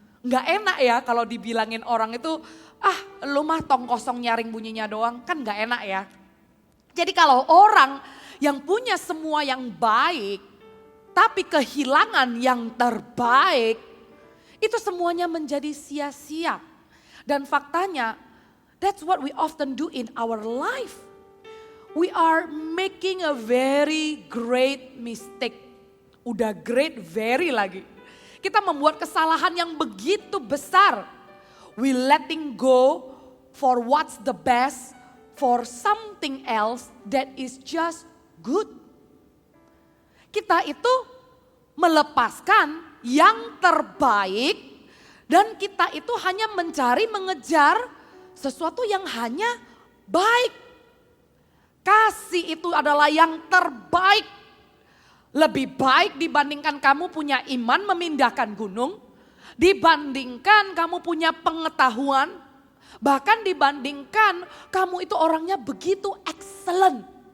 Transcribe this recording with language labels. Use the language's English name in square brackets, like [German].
[Indonesian] Nggak enak ya kalau dibilangin orang itu, lu mah tong kosong nyaring bunyinya doang, kan nggak enak ya. Jadi kalau orang yang punya semua yang baik, tapi kehilangan yang terbaik, itu semuanya menjadi sia-sia. Dan faktanya, [English] that's what we often do in our life. We are making a very great mistake. [Indonesian] Udah great, very lagi. Kita membuat kesalahan yang begitu besar. [English] We letting go for what's the best for something else that is just good. [Indonesian] Kita itu melepaskan yang terbaik dan kita itu hanya mencari, mengejar sesuatu yang hanya baik. Kasih itu adalah yang terbaik. Lebih baik dibandingkan kamu punya iman memindahkan gunung, dibandingkan kamu punya pengetahuan, bahkan dibandingkan kamu itu orangnya begitu excellent.